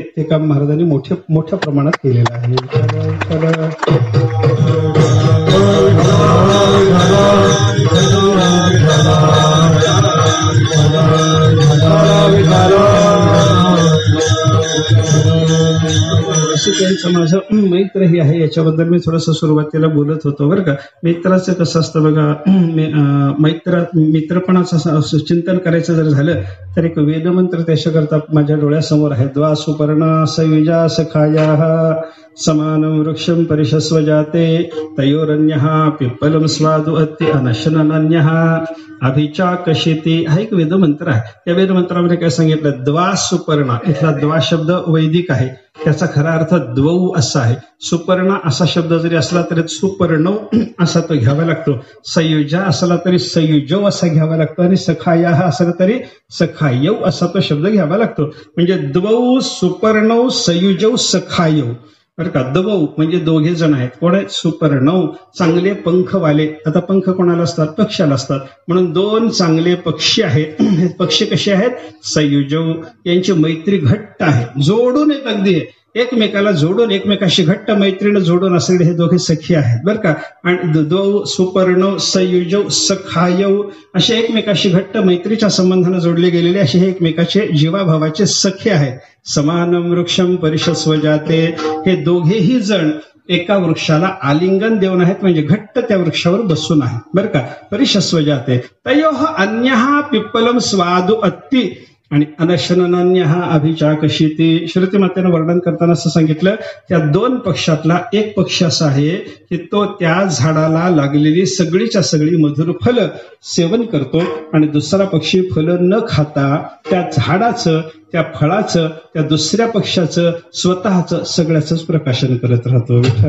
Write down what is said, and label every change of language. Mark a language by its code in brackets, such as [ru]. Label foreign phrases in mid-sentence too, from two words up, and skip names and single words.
[mr] ते काम महाराजांनी मोठ्या प्रमाणात केलेलं आहे. त्यांचं माझं मैत्र हे आहे, याच्याबद्दल मी थोडंसं सुरुवातीला बोलत होतो बरं का. मित्राचं कसं असतं बघा, मित्रपणाचं चिंतन करायचं जर झालं तर एक वेदमंत्र त्याच्याकरता माझ्या डोळ्यासमोर आहे. [sa] द्वा सुपर्णा सयुजा सखाया समानं वृक्षं परिशस्व जाते तयोरन्यः पिप्पलं स्वादु अत्ति अनशनन्यः अभिचाकशिति [mr] हा एक वेदमंत्र आहे. या वेदमंत्रामध्ये काय सांगितलं, [sa] द्वा सुपर्णा, [mr] इथला द्वा शब्द वैदिक आहे, त्याचा खरा अर्थ द्वौ असा आहे. सुपर्ण असा शब्द जरी असला तरी सुपर्णौ असा तो घ्यावा लागतो. सयुजा असला तरी सयुजौ असा घ्यावा लागतो आणि सखाया असला तरी सखायौ असा तो शब्द घ्यावा लागतो. [sa] म्हणजे द्वौ सुपर्णौ सयुजौ सखायौ [mr] बरं का. द्वौ म्हणजे दोघे जण आहेत. कोण आहेत? सुपर्णौ, चांगले पंखवाले. आता पंख कोणाला असतात? पक्ष्याला असतात. म्हणून दोन चांगले पक्षी आहेत. हे पक्षी कसे आहेत? सयुजौ, यांची मैत्री घट्ट आहे, जोडून एक अगदी एकमेकाला जोडून एकमेकाशी घट्ट मैत्रीनं जोडून असलेले हे दोघे सखी आहेत बरं का. आणि [sa] द्वौ सुपर्णौ सयुजौ सखायौ [mr] असे एकमेकाशी घट्ट मैत्रीच्या संबंधाने जोडले गेलेले असे हे एकमेकाचे जीवाभावाचे सखे आहेत. [sa] समानं वृक्षं परिशस्व जाते, [mr] हे दोघेही जण एका वृक्षाला आलिंगन देऊन आहेत, म्हणजे घट्ट त्या वृक्षावर बसून आहे बरं का. [sa] परिशस्व जाते तयोः अन्यः पिप्पलं स्वादु अत्ति आणि अनशनन्यः अभिचाकशिति. [mr] श्रुतिमातेनं वर्णन करताना असं सांगितलं, त्या दोन पक्षातला एक पक्ष असा आहे की तो त्या झाडाला लागलेली सगळीच्या सगळी मधुर फल सेवन करतो आणि दुसरा पक्षी फल न खाता त्या झाडाचं, त्या फळाचं, त्या दुसऱ्या पक्षाचं, स्वतःचं सगळ्याच प्रकाशन करत राहतो.